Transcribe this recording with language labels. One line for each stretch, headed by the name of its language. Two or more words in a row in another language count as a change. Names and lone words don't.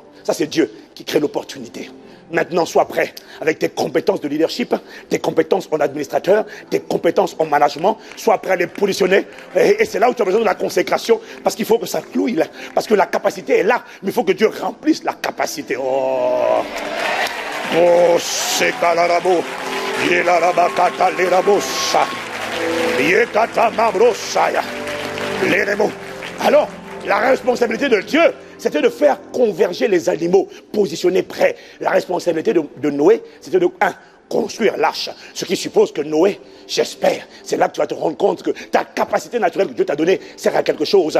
French: Ça c'est Dieu qui crée l'opportunité. Maintenant, sois prêt avec tes compétences de leadership, tes compétences en administrateur, tes compétences en management. Sois prêt à les positionner. Et c'est là où tu as besoin de la consécration. Parce qu'il faut que ça clouille là. Parce que la capacité est là. Mais il faut que Dieu remplisse la capacité. Oh, c'est kalarabo. Yelarabakata lerabosa. Yekata mabrosaya. Leremo. Alors, la responsabilité de Dieu, c'était de faire converger les animaux, positionner prêts. La responsabilité de Noé, c'était de construire l'arche. Ce qui suppose que Noé, j'espère, c'est là que tu vas te rendre compte que ta capacité naturelle que Dieu t'a donnée sert à quelque chose.